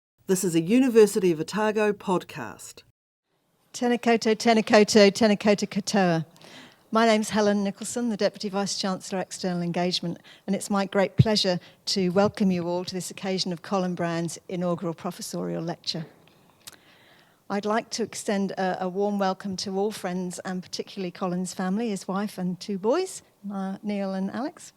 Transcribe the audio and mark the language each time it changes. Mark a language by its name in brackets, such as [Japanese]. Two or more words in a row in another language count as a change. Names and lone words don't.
[English] This is a University of Otago podcast. [Māori] Tēnā koutou, tēnā koutou, tēnā koutou katoa. [English] My name's Helen Nicolson, the Deputy Vice-Chancellor External Engagement, and it's my great pleasure to welcome you all to this occasion of Colin Brown's inaugural professorial lecture. I'd like to extend a warm welcome to all friends, and particularly Colin's family, his wife and two boys, Neil and Alex.